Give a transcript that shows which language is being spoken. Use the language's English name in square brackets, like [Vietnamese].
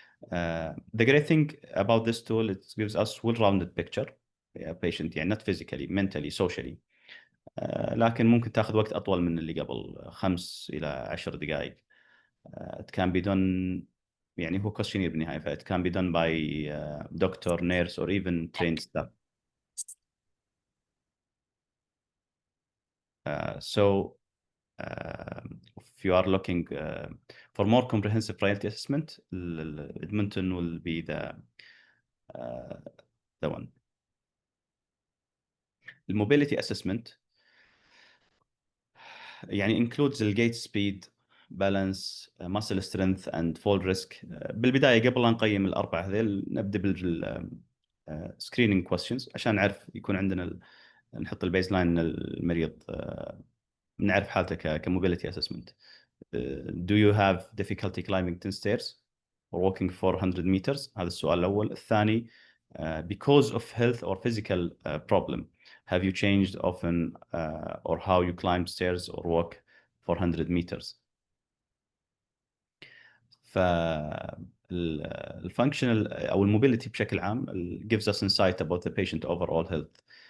[English] The great thing about this tool, it gives us well-rounded picture. Patient يعني not physically, mentally, socially. [Arabic] لكن ممكن تاخذ وقت أطول من اللي قبل 5 إلى 10 دقائق. [English] It can be done [Arabic] يعني هو questionnaire بالنهاية. [English] ف it can be done by doctor, nurse, or even trained staff. So if you are looking for more comprehensive priority assessment, Edmonton will be the one. The mobility assessment يعني includes the gait speed, balance, muscle strength and fall risk. [Arabic] بالبداية قبل لا نقيم الأربعة هذيل نبدأ بال screening questions عشان نعرف يكون عندنا نحط البيز لاين المريض نعرف حالته كموبيليتي assessment. [English] Do you have difficulty climbing 10 stairs or walking 400 meters؟ [Arabic] هذا السؤال الأول. [English] الثاني because of health or physical problem, have you changed often or how you climb stairs or walk 400 meters؟ [Arabic] فالفانكشنال او الموبيليتي بشكل عام [English] gives us insight about the patient overall health.